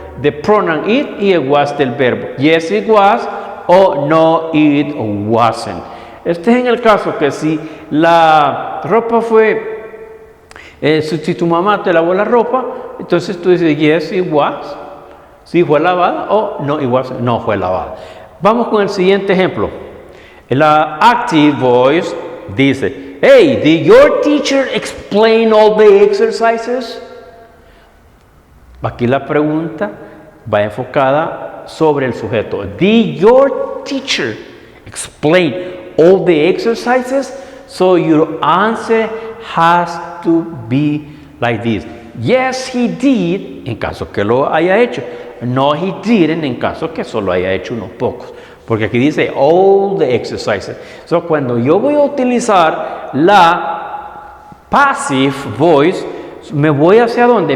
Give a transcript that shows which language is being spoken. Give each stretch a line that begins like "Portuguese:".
English: The pronoun it
Spanish: y el
English: was
Spanish: del verbo.
English: Yes, it was o no, it wasn't.
Spanish: Este es en el caso que si la ropa fue, si tu mamá te lavó la ropa, entonces tú dices
English: yes, it was.
Spanish: Sí fue lavada o
English: no, it wasn't.
Spanish: No fue lavada. Vamos con el siguiente ejemplo. La active voice dice,
English: hey, did your teacher explain all the exercises?
Spanish: Aquí la pregunta va enfocada sobre el sujeto.
English: Did your teacher explain all the exercises? So your answer has to be like this. Yes, he did,
Spanish: en caso que lo haya hecho.
English: No, he didn't,
Spanish: en caso que solo haya hecho unos pocos. Porque aquí dice
English: all the exercises.
Spanish: So, cuando yo voy a utilizar la passive voice, me voy hacia dónde?